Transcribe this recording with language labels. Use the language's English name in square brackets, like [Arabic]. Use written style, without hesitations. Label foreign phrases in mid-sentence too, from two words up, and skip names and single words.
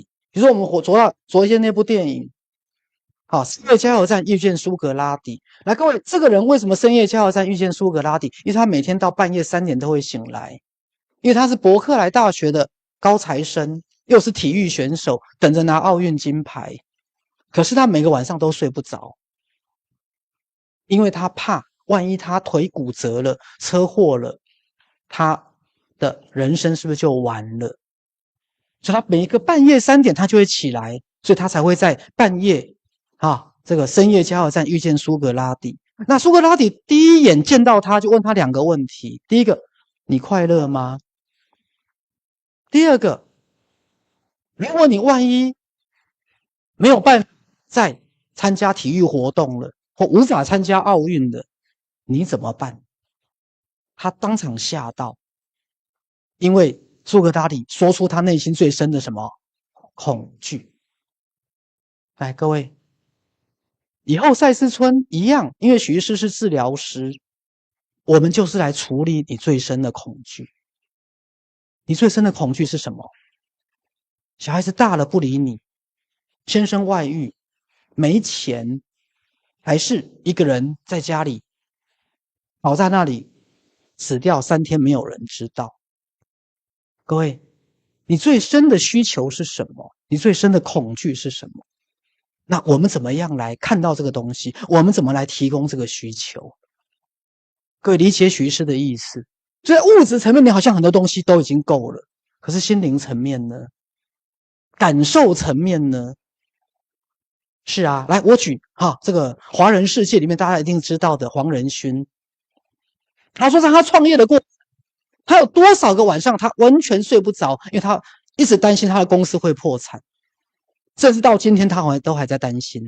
[Chinese] 比如說我們昨天那部電影，深夜加油站遇見蘇格拉底。來，各位，這個人為什麼深夜加油站遇見蘇格拉底？因為他每天到半夜3點都會醒來，因為他是伯克萊大學的高材生，又是體育選手，等着拿奧運金牌。可是他每個晚上都睡不着，因為他怕萬一他腿骨折了、車禍了，他的人生是不是就完了？所以他每一个半夜 3點他就會起來，所以他才會在半夜這個深夜加油站遇見蘇格拉底。那蘇格拉底第一眼見到他就問他2個問題：第一個，你快樂嗎？第二個，如果你萬一沒有辦法再參加體育活動了，或無法參加奧運了，你怎麼辦？他當場嚇到，因為蘇格拉底說出他內心最深的什麼？恐懼。來，各位，以後賽斯村一樣，因為許醫師是治療師，我們就是來處理你最深的恐懼。你最深的恐懼是什麼？小孩子大了不理你，先生外遇，沒錢，還是一個人在家裡倒在那裡死掉3天沒有人知道。各位，你最深的需求是什麼？你最深的恐懼是什麼？那我們怎麼樣來看到這個東西？我們怎麼來提供這個需求？各位理解許醫師的意思？所以物質層面你好像很多東西都已經夠了，可是心靈層面呢？感受層面呢？是啊，來我舉這個華人世界裡面大家一定知道的黃仁勳，他說在他創業的過程，他有多少個晚上他完全睡不着，因為他一直擔心他的公司會破產，甚至到今天他都還在擔心。